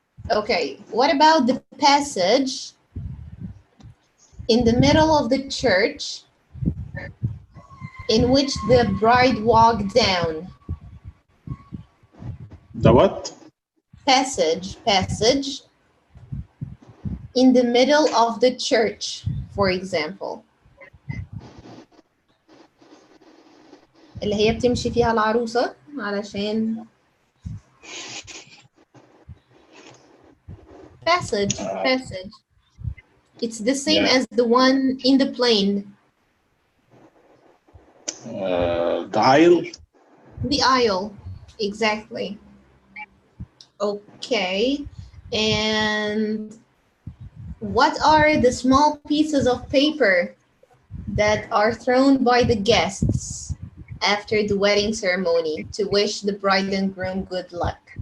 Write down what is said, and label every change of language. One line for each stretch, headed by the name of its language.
English: Okay, what about the passage in the middle of the church in which the bride walked down? The what? Passage in the middle of the church, for example.
Arabic: اللي هي بتمشي فيها العروسة علشان passage.
English: It's the same as the one in the plane. The aisle. The aisle, exactly. Okay, and what are the small pieces of paper that are thrown by the guests after the wedding ceremony to wish the bride and groom good luck?